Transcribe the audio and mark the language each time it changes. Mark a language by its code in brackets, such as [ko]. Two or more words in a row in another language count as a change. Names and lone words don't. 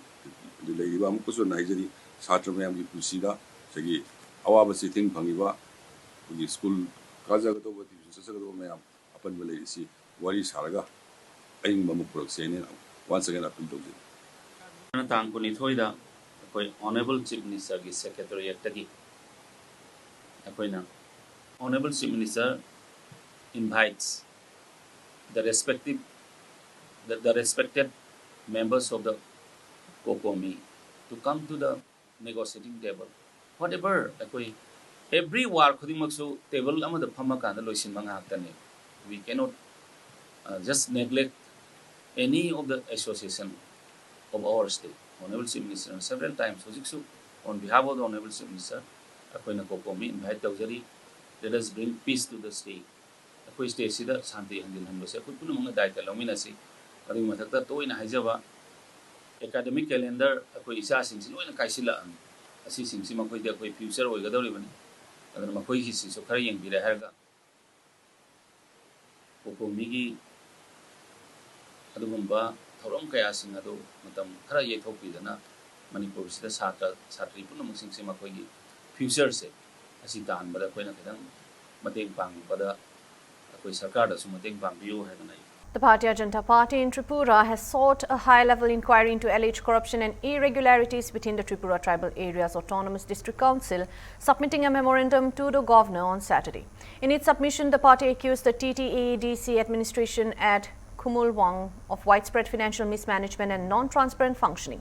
[mni] ꯂꯩꯔꯤꯕ ꯑꯃꯨꯛꯀꯁꯨ ꯍꯥꯏꯖꯔꯤ ꯁꯥꯇ꯭ꯔ ꯃꯌꯥꯝꯒꯤ ꯄꯨꯟꯁꯤꯗ ꯉꯁꯥꯏꯒꯤ ꯑꯋꯥꯕ ꯆꯩꯊꯦꯡ ꯐꯪꯉꯤꯕ ꯑꯩꯈꯣꯏꯒꯤ ꯁ꯭ꯀꯨꯜ ꯀꯥꯖꯒꯗꯧꯕ ꯇ꯭ꯌꯨꯁꯟ ꯆꯠꯆꯒꯗꯧꯕ ꯃꯌꯥꯝ ꯑꯄꯟꯕ ꯂꯩꯔꯤꯁꯤ ꯋꯥꯔꯤ ꯁꯥꯔꯒ ꯑꯏꯪꯕ ꯑꯃ ꯄꯨꯔꯛꯁꯦꯅ [en] once again [mni] ꯑꯄꯤꯜ ꯇꯧꯖꯩ ꯇꯥꯡ 22ꯗ ꯑꯩꯈꯣꯏ ꯑꯣꯅꯦꯕꯜ ꯆꯤꯐ ꯃꯤꯅꯤꯁꯇꯔꯒꯤ ꯁꯦꯀ꯭ꯔꯦꯇꯔꯤꯌꯦꯠꯇꯒꯤ ꯑꯩꯈꯣꯏꯅ [en] Honorable Chief Minister invites the respected members of the COCOMI to come to the negotiating table. Whatever every [mni] war khudimaksu table amada phamma kanda loisinba ngaktani. [en] We cannot just neglect any of the association of our state. Honorable Chief Minister several times on behalf of the Honorable Chief Minister akoina COCOMI invite tawjari. Let us bring peace to the state. [mni] Akoi state sida shanti hanjin hanbase akoi punamang daita lominasi adu mathakta toina haijaba [en] academic calendar [mni] akoi isa singsi loina kaisila asi singsi makoi de akoi future oigadori bani adana makoi hi si so khara yengbire harga COCOMI gi adugumba thorom kaya sing adu matam khara yethopidana Manipur sida satri punamang singsi makoi gi future se asi tan bada koina khadang mateng pang bada akoi sarkar da su mateng pang biu haibana. [en] The Bharatiya Janata Party in Tripura has sought a high-level inquiry into alleged corruption and irregularities within the Tripura Tribal Areas Autonomous District Council, submitting a memorandum to the governor on Saturday. In its submission, the party accused the TTAADC administration at Kumulwang of widespread financial mismanagement and non-transparent functioning.